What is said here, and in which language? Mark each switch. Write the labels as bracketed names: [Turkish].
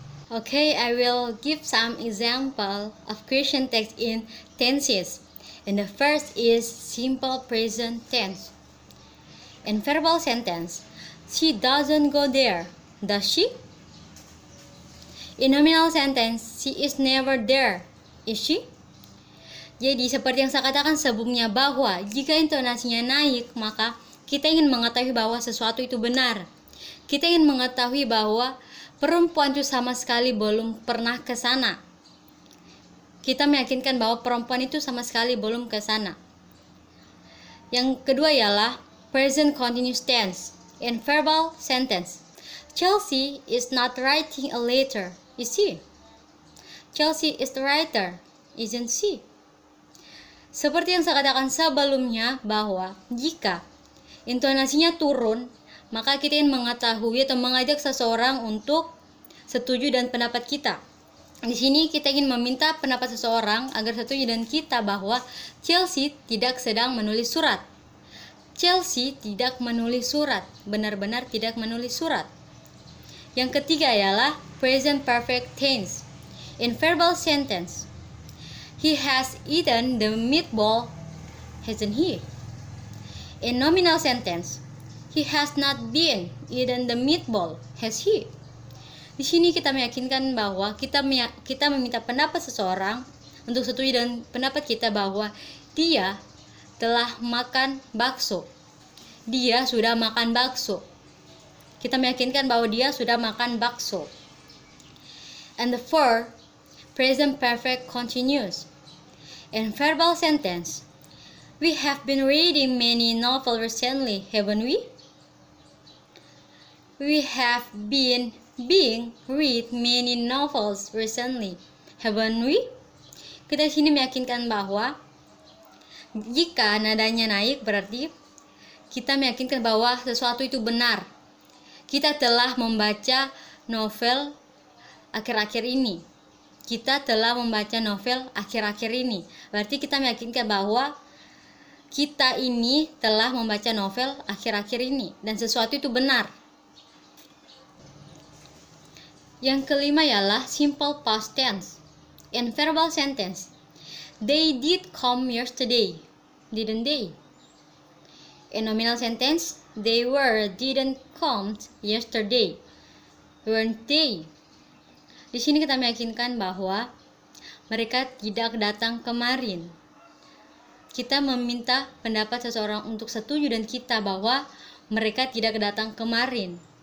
[English] Okay, I will give some example of question text in tenses. And the first is simple present tense. In verbal sentence, she doesn't go there, does she? In nominal sentence, she is never there, is she? [Indonesian] Jadi seperti yang saya katakan sebelumnya bahwa jika intonasinya naik, maka kita ingin mengetahui bahwa sesuatu itu benar. Kita ingin mengetahui bahwa perempuan itu sama sekali belum pernah ke sana. Kita meyakinkan bahwa perempuan itu sama sekali belum ke sana. Yang kedua ialah present continuous tense. [English] In verbal sentence, Chelsea is not writing a letter, is she? Chelsea is the writer, isn't she? [Indonesian] Seperti yang saya katakan sebelumnya bahwa jika intonasinya turun, maka kita ingin mengetahui atau mengajak seseorang untuk setuju dan pendapat kita. Di sini kita ingin meminta pendapat seseorang agar setuju dan kita bahwa Chelsea tidak sedang menulis surat. Chelsea tidak menulis surat, benar-benar tidak menulis surat. Yang ketiga ialah present perfect tense. [English] In verbal sentence, he has eaten the meatball, hasn't he? In nominal sentence, he has not been eaten the meatball, has he? [Indonesian] Di sini kita meyakinkan bahwa kita meminta pendapat seseorang untuk setuju dan pendapat kita bahwa dia telah makan bakso. Dia sudah makan bakso. Kita meyakinkan bahwa dia sudah makan bakso. [English] And the fourth, present perfect continuous. In verbal sentence, we have been reading many novels recently, haven't we? We have been read many novels recently, haven't we? [Indonesian] Kita sini meyakinkan bahwa jika nadanya naik berarti kita meyakinkan bahwa sesuatu itu benar. Kita telah membaca novel akhir-akhir ini. Kita telah membaca novel akhir-akhir ini. Berarti kita meyakinkan bahwa kita ini telah membaca novel akhir-akhir ini dan sesuatu itu benar. Yang kelima ialah simple past tense. [English] In verbal sentence, they did come yesterday, didn't they? In nominal sentence, they didn't come yesterday, weren't they? [Indonesian] Di sini kita meyakinkan bahwa mereka tidak datang kemarin. Kita meminta pendapat seseorang untuk setuju dan kita bahwa mereka tidak datang kemarin.